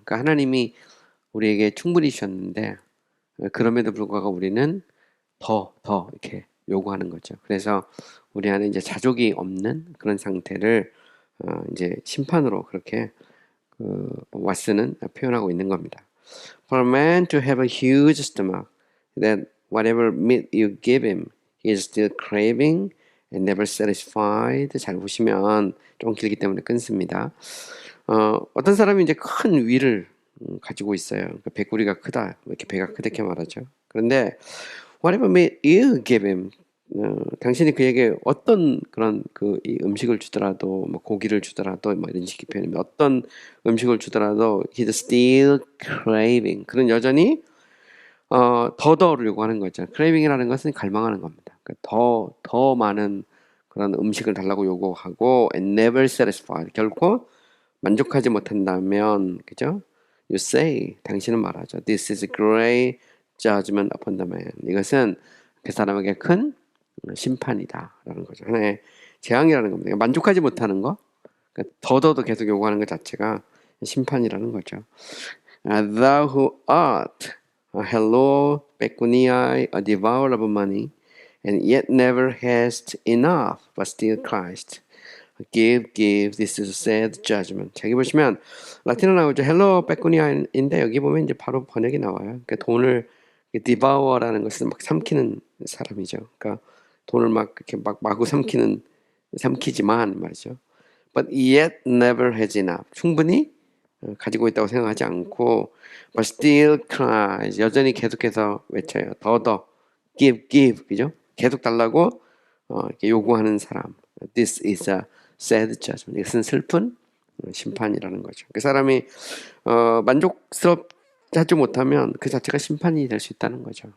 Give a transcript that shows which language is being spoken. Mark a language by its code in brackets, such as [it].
[ko] 그러니까 하나님이 우리에게 충분히 주셨는데 그럼에도 불구하고 우리는 더 이렇게 요구하는 거죠. 그래서 우리 안에 이제 자족이 없는 그런 상태를 이제 심판으로 그렇게 왓슨은 표현하고 있는 겁니다. [en] For a man to have a huge stomach, that whatever meat you give him, he is still craving and never satisfied. [ko] 잘 보시면 좀 길기 때문에 끊습니다. 어떤 사람이 이제 큰 위를 가지고 있어요. 그러니까 배꼽이가 크다, 이렇게 배가 크다게 말하죠. 그런데 [en] whatever meat you give him, [ko] 당신이 그에게 어떤 그런 이 음식을 주더라도, 뭐 고기를 주더라도, 뭐 이런 식의 표현이면 어떤 음식을 주더라도 [en] he's still craving. [ko] 그는 여전히 더더를 요구하는 거죠. craving이라는 것은 갈망하는 겁니다. 그러니까 더 많은 그런 음식을 달라고 요구하고 [en] and never satisfied. [ko] 결코 만족하지 못한다면, 그죠? [en] You say, [ko] 당신은 말하죠. [en] This is a great judgment upon the man. [ko] 이것은 그 사람에게 큰 심판이다라는 거죠. 하나의 재앙이라는 겁니다. 만족하지 못하는 거, 그러니까 더더더 계속 요구하는 것 자체가 심판이라는 거죠. [en] Thou who art a hello pecuniae, a devourer of money, and yet never hast enough, but still Christ. Give, this is a sad judgment. [ko] 자, 여기 보시면 라틴어 나오죠. 헬로 베코니아인데 여기 보면 이제 바로 번역이 나와요. 그러니까 돈을 devour라는 것은 막 삼키는 사람이죠. 그러니까 돈을 막 이렇게 막 마구 삼키지만 말이죠. [en] But yet never has enough. [ko] 충분히 가지고 있다고 생각하지 않고 [en] but still cries. [ko] 여전히 계속해서 외쳐요. 더 give, 그죠? 계속 달라고 이렇게 요구하는 사람. [en] This is a sad judgment. [ko] 이것은 슬픈 심판이라는 거죠. 그 사람이 만족스럽지 못하면 그 자체가 심판이 될 수 있다는 거죠.